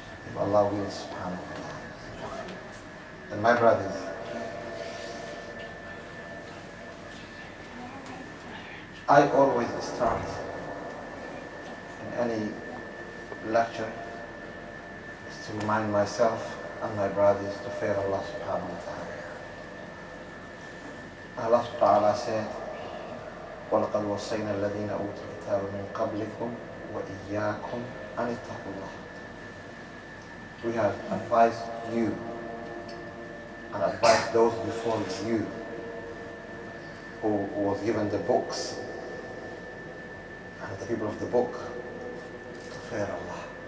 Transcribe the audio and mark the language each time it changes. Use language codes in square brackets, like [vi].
[en] If Allah wills subhanahu wa ta'ala. And my brothers, I always start in any lecture is to remind myself and my brothers to fear Allah subhanahu wa ta'ala. Allah subhanahu wa ta'ala said, [ar] وَلَقَدْ وَصَّيْنَا الَّذِينَ أُوتُوا الْكِتَابَ مِنْ قَبْلِكُمْ وَإِيَّاكُمْ أَنِ اتَّقُوا اللَّهَ. [en] We have advised you and advised those before you who was given the books and the people of the book to fear Allah.